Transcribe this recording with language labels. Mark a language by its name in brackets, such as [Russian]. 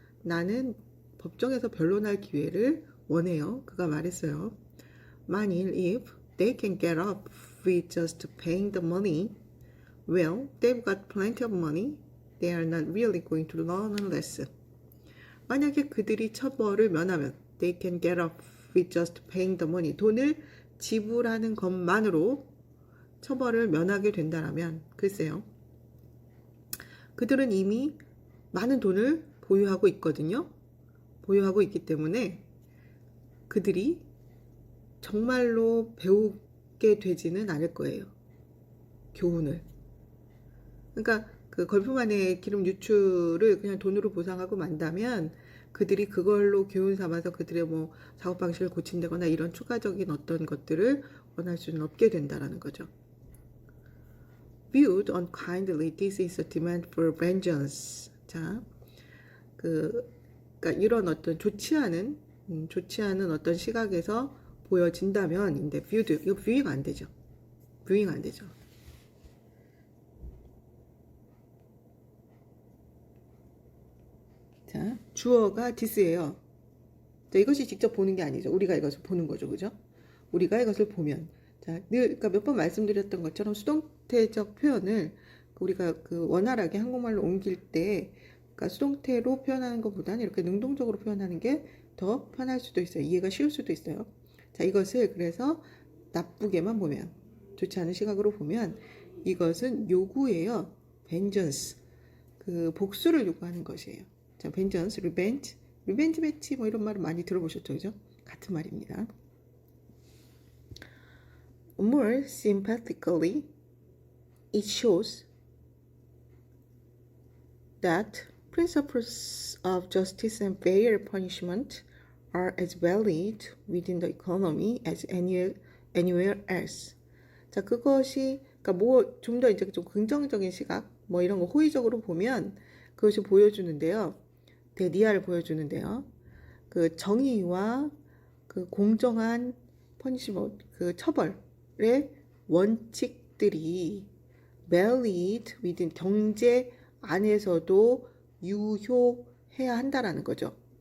[Korean] 나는 법정에서 변론할 기회를 원해요. 그가 말했어요. 만일 [English] if they can get up with just paying the money, well, they've got plenty of money. They are not really going to learn a lesson. [Korean] 만약에 그들이 처벌을 면하면 [English] they can get up with just paying the money. [Korean] 돈을 지불하는 것만으로 처벌을 면하게 된다면 글쎄요. 그들은 이미 많은 돈을 보유하고 있거든요. 보유하고 있기 때문에 그들이 정말로 배우게 되지는 않을 거예요. 교훈을. 그러니까 걸프만의 기름 유출을 그냥 돈으로 보상하고 만다면 그들이 그걸로 교훈 삼아서 그들의 뭐 작업 방식을 고친다거나 이런 추가적인 어떤 것들을 원할 수는 없게 된다라는 거죠. [English] Viewed unkindly, this is a demand for vengeance. [Korean] 자, 그러니까 이런 어떤 좋지 않은 어떤 시각에서 보여진다면, 근데 viewed 이거 viewing 안 되죠. viewing 안 되죠. 자, 주어가 this예요. 자, 이것이 직접 보는 게 아니죠. 우리가 이것을 보는 거죠, 그죠? 우리가 이것을 보면, 자, 그러니까 몇 번 말씀드렸던 것처럼 수동태적 표현을 우리가 원활하게 한국말로 옮길 때, 그러니까 수동태로 표현하는 것보다는 이렇게 능동적으로 표현하는 게 더 편할 수도 있어요. 이해가 쉬울 수도 있어요. 자, 이것을 그래서 나쁘게만 보면, 좋지 않은 시각으로 보면 이것은 요구예요. vengeance, 복수를 요구하는 것이에요. 자, vengeance, revenge, 리벤지 매치 뭐 이런 말은 많이 들어보셨죠, 그죠? 같은 말입니다. [English] More sympathetically, it shows that principles of justice and fair punishment are as valid within the economy as anywhere else. [Korean] 자, 그것이 그러니까 뭐 좀 더 이제 좀 긍정적인 시각 뭐 이런 거 호의적으로 보면 그것이 보여주는데요. 대리아를 보여주는데요. 그 정의와 그 공정한 퍼니시먼트 그 처벌의 원칙들이 [English] valid within [Korean] 경제 안에서도 유효해야 한다라는 거죠.